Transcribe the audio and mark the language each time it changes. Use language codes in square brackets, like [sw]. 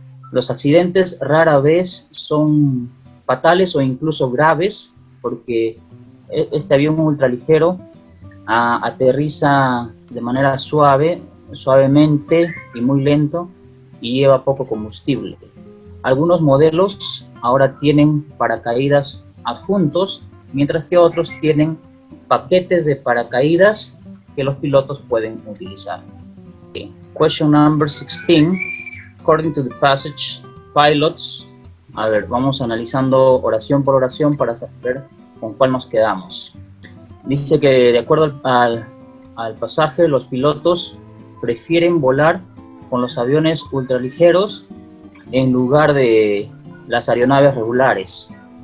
[es] Los accidentes rara vez son fatales o incluso graves, porque este avión ultraligero aterriza de manera suavemente y muy lento y lleva poco combustible. Algunos modelos ahora tienen paracaídas adjuntos, mientras que otros tienen paquetes de paracaídas que los pilotos pueden utilizar. [en] Okay. Question number 16. According to the passage, pilots. [es] A ver, vamos analizando oración por oración para saber con cuál nos quedamos. Dice que de acuerdo al pasaje, los pilotos prefieren volar con los aviones ultraligeros en lugar de las aeronaves regulares.